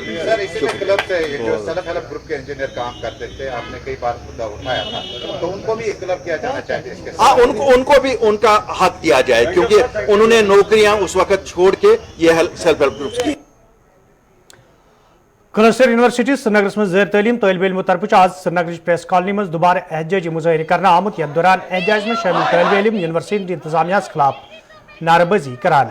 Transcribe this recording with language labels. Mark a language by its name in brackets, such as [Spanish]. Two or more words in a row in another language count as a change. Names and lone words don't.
[Hindi] सर, इसी क्लब से जो [English] self help group [Hindi] के इंजीनियर काम करते थे, आपने कई बार मुद्दा उठाया था, तो उनको भी क्लब किया जाना चाहिए इसके साथ। हाँ, उनको भी उनका हक दिया जाए, क्योंकि उन्होंने नौकरियां उस वक्त छोड़ के ये [English] self help groups [Hindi] की। [Kashmiri] क्लस्टर यूनिवर्सिटी श्रीनगर में ज़ेर तालीम तलब इल्मों तरफ आज श्रीनगर प्रेस कॉलोनी में दोबारा एहतजाजी मुजाहिर करना आमुत। यथ दौरान एहतजाज में शामिल तलब इल्म यूनिवर्सिटी इंतजामिया खिलाफ नारेबाजी करान।